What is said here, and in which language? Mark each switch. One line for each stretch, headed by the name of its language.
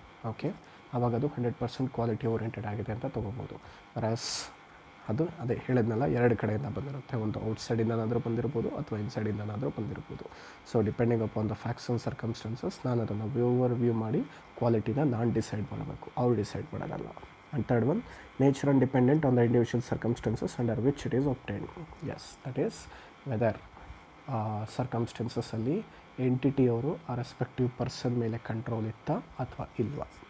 Kannada: Okay, ಆವಾಗ ಅದು 100% quality oriented ಆಗಿದೆ ಅಂತ ತೊಗೋಬೋದು. ವರಾಸ್ ಅದು ಅದೇ ಹೇಳಿದ್ನಲ್ಲ, 2 ಕಡೆಯಿಂದ ಬಂದಿರುತ್ತೆ, ಒಂದು ಔಟ್ಸೈಡಿಂದನಾದರೂ ಬಂದಿರ್ಬೋದು ಅಥವಾ ಇನ್ಸೈಡಿಂದನಾದರೂ ಬಂದಿರ್ಬೋದು.
English: so depending upon the facts and circumstances
Kannada: ನಾನು ಅದನ್ನು ವ್ಯೂ ಮಾಡಿ ಕ್ವಾಲಿಟಿನ ನಾನು ಡಿಸೈಡ್ ಮಾಡಬೇಕು, ಅವ್ರು ಡಿಸೈಡ್ ಮಾಡೋದಲ್ಲ.
English: And third one, nature and dependent on the individual circumstances under which it is obtained. Yes, that is whether circumstances
Kannada: ಅಲ್ಲಿ ಎಂಟಿಟಿಯವರು ಆ ರೆಸ್ಪೆಕ್ಟಿವ್ ಪರ್ಸನ್ ಮೇಲೆ ಕಂಟ್ರೋಲ್ ಇತ್ತಾ ಅಥವಾ ಇಲ್ವಾ.